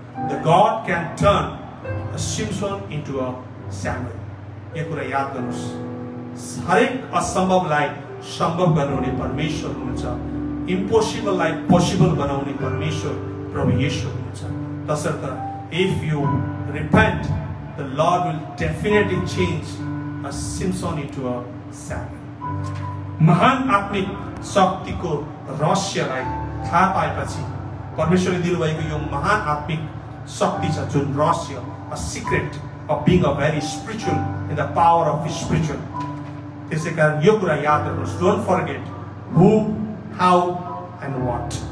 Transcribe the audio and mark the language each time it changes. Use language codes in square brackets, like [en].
[en] The God can turn a Simpson into a Samuel. [ne] यो कुरा याद गर्नुहोस्. हरेक असम्भवलाई सम्भव बनाउने परमेश्वर हुनुहुन्छ. इम्पोसिबललाई पोसिबल बनाउने परमेश्वर प्रभु येशू हुनुहुन्छ. [en] तसर्थ if you repent, the Lord will definitely change a Simpson into a Samuel. [ne] महान आत्मिक शक्तिको रहस्यलाई थाहा पाएपछि परमेश्वरले दिनुभएको यो महान आत्मिक शक्ति छ जुन रहस्य, [en] a secret of being a very spiritual in the power of his spiritual. [ne] त्यसै कारण यो कुरा याद राख्नुहोस्. [en] Don't forget who, how and what.